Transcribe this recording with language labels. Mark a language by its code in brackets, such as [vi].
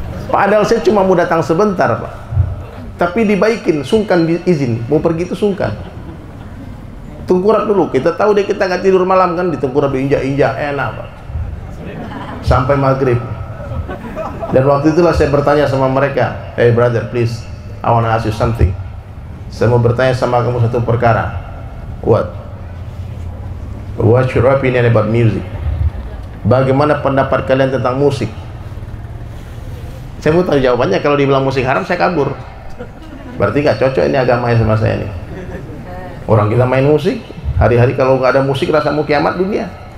[id] Padahal saya cuma mau datang sebentar, Pak. Tapi dibaikin, sungkan izin. Mau pergi itu sungkan. Tengkurap dulu. Kita tahu deh kita nggak tidur malam kan, ditengkurap diinjak-injak, enak, Pak. Sampai maghrib. Dan waktu itulah saya bertanya sama mereka, [en] hey brother, please, I want to ask you something. [id] Saya mau bertanya sama kamu satu perkara. [en] What's your opinion about music? [id] Bagaimana pendapat kalian tentang musik? Saya mau tahu jawabannya. Kalau dibilang musik haram, saya kabur. Berarti nggak cocok ini agamanya sama saya nih. Orang kita main musik, hari-hari kalau nggak ada musik rasa mau kiamat dunia.